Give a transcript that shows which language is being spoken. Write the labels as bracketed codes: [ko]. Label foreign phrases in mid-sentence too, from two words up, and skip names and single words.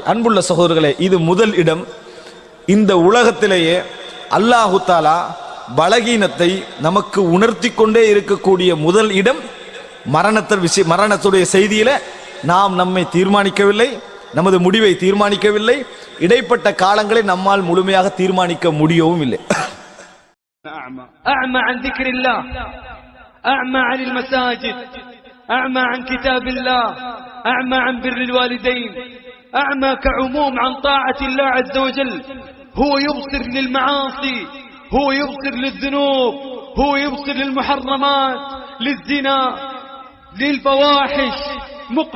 [ta] அன்புள்ள சகோதரர்களே, இது முதல் இடம். இந்த உலகத்திலேயே [ar] الله تعالى [ta] பலகீனத்தை நமக்கு உணர்த்தி கொண்டே இருக்கக்கூடிய முதல் இடம் மரணத்துடைய செய்தியில நாம் நம்மை தீர்மானிக்கவில்லை, நமது முடிவை தீர்மானிக்கவில்லை, இடைப்பட்ட காலங்களை நம்மால் முழுமையாக தீர்மானிக்க முடியவும் இல்லை. [ar] أعمى عن ذكر الله، أعمى عن المساجد، أعمى عن كتاب الله، أعمى عن بر الوالدين، أعمى كعموم عن طاعة الله عز وجل. هو يبصر للمعاصي، هو يبصر للذنوب، هو يبصر للمحرمات، للزنا، للفواحش، مقبل إليها.